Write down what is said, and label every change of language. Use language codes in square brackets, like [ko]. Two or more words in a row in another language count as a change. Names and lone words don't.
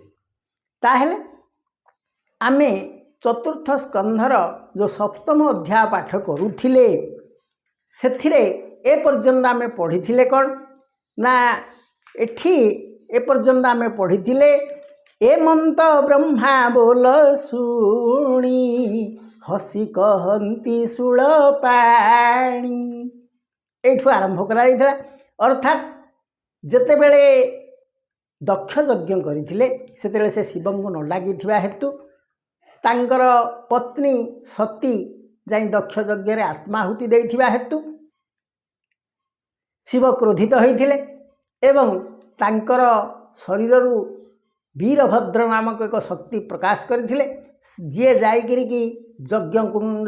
[or] ତାହେଲେ ଆମେ ଚତୁର୍ଥ ସ୍କନ୍ଧର ଯେଉଁ ସପ୍ତମ ଅଧ୍ୟାୟ ପାଠ କରୁଥିଲେ ସେଥିରେ ଏ ପର୍ଯ୍ୟନ୍ତ ଆମେ ପଢ଼ିଥିଲେ କେଉଁ ନା ଏଠି ଏ ପର୍ଯ୍ୟନ୍ତ ଆମେ ପଢ଼ିଥିଲେ ଏମନ୍ତ ବ୍ରହ୍ମା ବୋଲ ଶୁଣି ହସି କହନ୍ତି ଶୂଳ ପାଣି ଏଠୁ ଆରମ୍ଭ କରାଇଥିଲା। ଅର୍ଥାତ ଯେତେବେଳେ ଦକ୍ଷ ଯଜ୍ଞ କରିଥିଲେ ସେତେବେଳେ ସେ ଶିବଙ୍କୁ ନ ଡାକିଥିବା ହେତୁ ତାଙ୍କର ପତ୍ନୀ ସତୀ ଯାଇ ଦକ୍ଷ ଯଜ୍ଞ ରେ ଆତ୍ମାହୁତି ଦେଇଥିବା ହେତୁ ଶିବ କ୍ରୋଧିତ ହୋଇଥିଲେ ଏବଂ ତାଙ୍କର ଶରୀରରୁ ବୀରଭଦ୍ର ନାମକ ଏକ ଶକ୍ତି ପ୍ରକାଶ କରିଥିଲେ ଯେ ଯାଇକରି କି ଯଜ୍ଞ କୁଣ୍ଡ